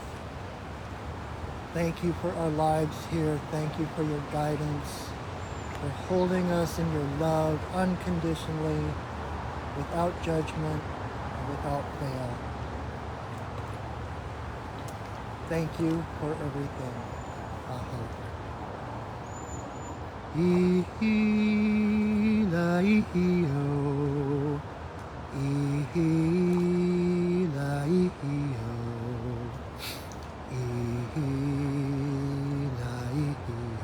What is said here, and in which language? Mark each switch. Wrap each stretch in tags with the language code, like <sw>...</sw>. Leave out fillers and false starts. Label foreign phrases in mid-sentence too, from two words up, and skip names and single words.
<en>Thank you for our lives here. Thank you for your guidance, for holding us in your love unconditionally, without judgment, and without fail. Thank you for everything. Aho. Ihi-la-ihi-o. Ihi-la-ihi-o. Ihi-la-ihi-o.</en>